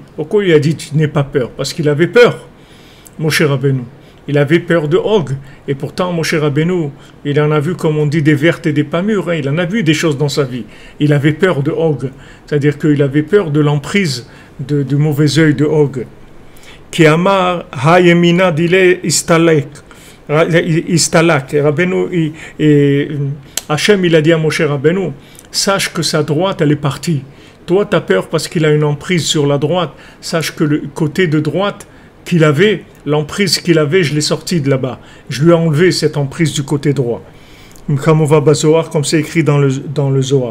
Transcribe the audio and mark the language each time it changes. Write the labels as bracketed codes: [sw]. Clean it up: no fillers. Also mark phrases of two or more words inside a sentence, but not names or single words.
[fr] Pourquoi il a dit n'aie pas peur? Parce qu'il avait peur, Moshe Rabbeinu. Il avait peur de Og. Et pourtant, Moshe Rabbeinu, il en a vu, comme on dit, des vertes et des pas mûres. Hein. Il en a vu des choses dans sa vie. Il avait peur de Og. C'est-à-dire qu'il avait peur de l'emprise du mauvais œil de Og. [arc] כי אמר הימינא דיליה אסתלק. [fr] Rabbeinu, Hachem, il a dit à Moshe Rabbeinu, sache que sa droite, elle est partie. Toi, tu as peur parce qu'il a une emprise sur la droite. Sache que le côté de droite qu'il avait, l'emprise qu'il avait, je l'ai sorti de là-bas. Je lui ai enlevé cette emprise du côté droit. Comme c'est écrit dans le Zohar.